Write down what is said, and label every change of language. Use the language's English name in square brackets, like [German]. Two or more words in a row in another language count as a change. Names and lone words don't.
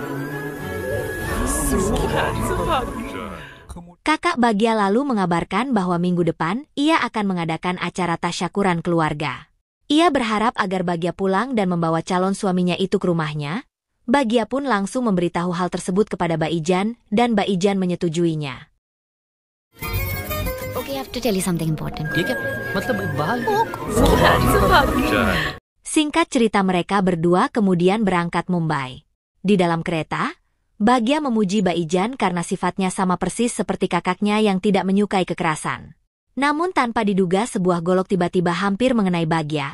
[Indonesian] Kakak Bagya lalu mengabarkan bahwa minggu depan ia akan mengadakan acara tasyakuran keluarga. Ia berharap agar Bagya pulang dan membawa calon suaminya itu ke rumahnya. Bagya pun langsung memberitahu hal tersebut kepada Baijan dan Baijan menyetujuinya. [English] Okay, I have to tell you something important. [Hindi] ये क्या मतलब बाल [Indonesian] Singkat cerita, mereka berdua kemudian berangkat Mumbai. Di dalam kereta, Bagya memuji Baijan karena sifatnya sama persis seperti kakaknya yang tidak menyukai kekerasan. Namun tanpa diduga sebuah golok tiba-tiba hampir mengenai Bagya.